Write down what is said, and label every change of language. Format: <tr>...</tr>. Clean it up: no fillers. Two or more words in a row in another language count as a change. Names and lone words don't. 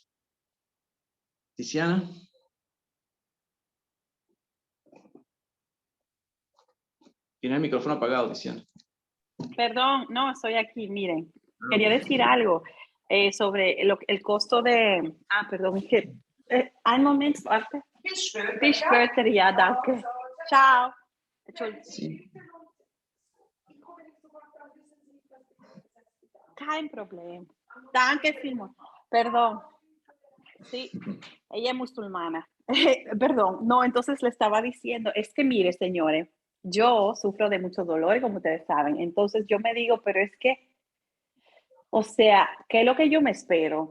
<es>Tiziana. Tiene el micrófono apagado, Tiziana. Perdón, no, estoy aquí, miren. Quería decir algo sobre el costo de... perdón, es que...</es> <de>ein Moment, warte. Bis später, ja, danke.</de> <it>Ciao.</it> <es>Sí.</es> <de>Kein Problem. Danke, Simon.</de> <es>Perdón. Sí, ella es musulmana. Perdón, no, entonces le estaba diciendo, es que mire, señores, yo sufro de mucho dolor, como ustedes saben, entonces yo me digo, pero es que, o sea, ¿qué es lo que yo me espero?</es>